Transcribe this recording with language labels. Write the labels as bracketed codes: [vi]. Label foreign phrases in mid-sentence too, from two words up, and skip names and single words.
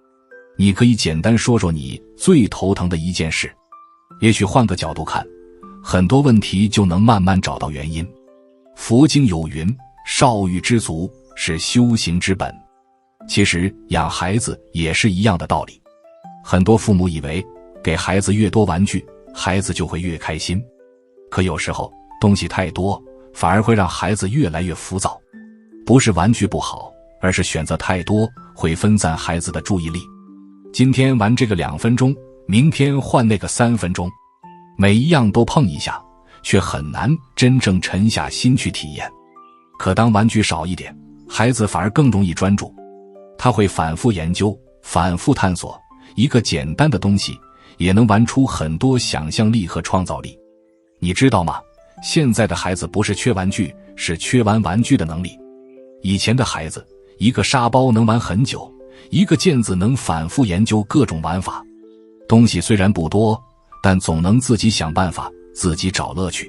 [zh] 你可以簡单說说你最頭疼的一件事，也許換個角度看，很多問題就能慢慢找到原因。佛經有云，少欲知足是修行之本。其實養孩子也是一樣的道理。很多父母以為給孩子越多玩具，孩子就會越開心。可有時候東西太多，反而會讓孩子越來越浮躁。不是玩具不好，而是選擇太多，會分散孩子的注意力。今天玩這個2分鐘，明天換那個3分鐘，每一樣都碰一下，卻很難真正沉下心去體驗。可當玩具少一點，孩子反而更容易專注。他會反復研究，反復探索，一個簡單的東西也能玩出很多想象力和創造力。你知道嗎？現在的孩子不是缺玩具，是缺玩玩具的能力。以前的孩子，一個沙包能玩很久，一個鍵子能反复研究各種玩法。東西雖然不多，但總能自己想辦法，自己找樂趣。